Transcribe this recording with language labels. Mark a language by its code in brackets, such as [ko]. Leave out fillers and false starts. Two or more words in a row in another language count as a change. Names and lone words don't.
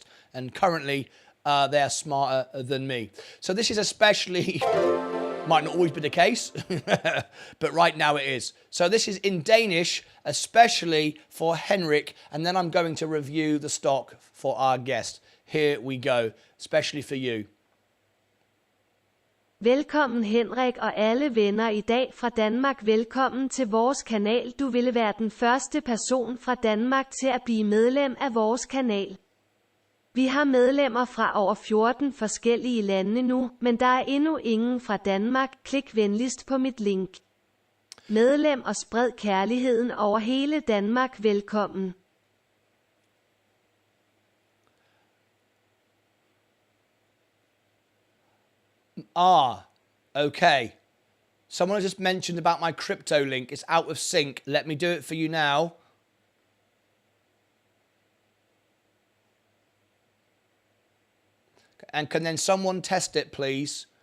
[en] And currently, they're smarter than me. So this is especially, might not always be the case, but right now it is. So this is in Danish, especially for Henrik, and then I'm going to review the stock for our guest. Here we go, especially for you. [da] Velkommen Henrik og alle venner i dag fra Danmark. Velkommen til vores kanal. Du ville være den første person fra Danmark til at blive medlem af vores kanal. Vi har medlemmer fra over 14 forskellige lande nu, men der er endnu ingen fra Danmark. Klik venligst på mit link. Medlem og spred kærligheden over hele Danmark. Velkommen. [en] Okay. Someone has just mentioned about my crypto link. It's out of sync. Let me do it for you now. And can then someone test it, please?